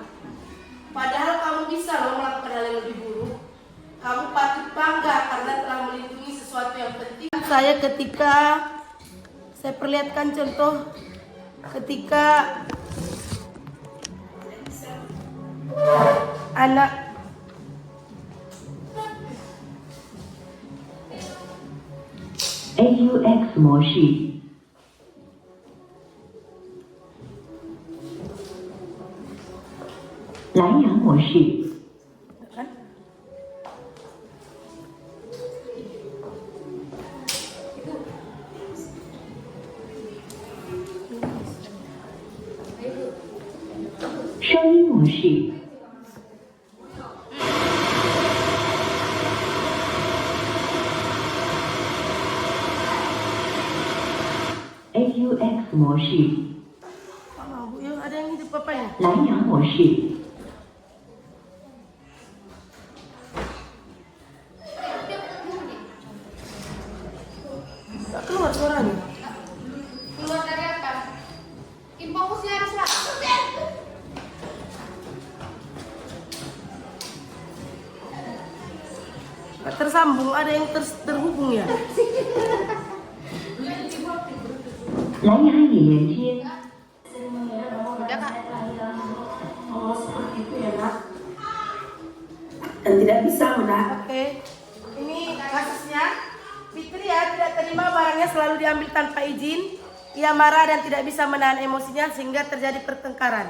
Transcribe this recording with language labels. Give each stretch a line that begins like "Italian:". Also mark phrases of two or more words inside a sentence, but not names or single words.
Indonesian: Padahal kamu bisa melakukan hal yang lebih buruk. Kamu patut bangga karena telah melindungi sesuatu yang penting. Saya perlihatkan contoh ketika anak
Chinese: AUX 模式，蓝牙模式，声音模式，AUX 模式，
Indonesian: Bu, yuk, ada yang hidup papanya.
Chinese: 蓝牙模式，
Indonesian: Gak keluar suaranya. keluar dari atas. Fokusnya harus langsung. Gak tersambung, ada yang terhubung ya.
Chinese: 蓝牙已连接，
Indonesian: Udah kak. Oh seperti itu ya nak. Dan tidak bisa nak. Oke. Ini kasusnya. Fitri ya tidak terima barangnya selalu diambil tanpa izin. Ia marah dan tidak bisa menahan emosinya sehingga terjadi pertengkaran.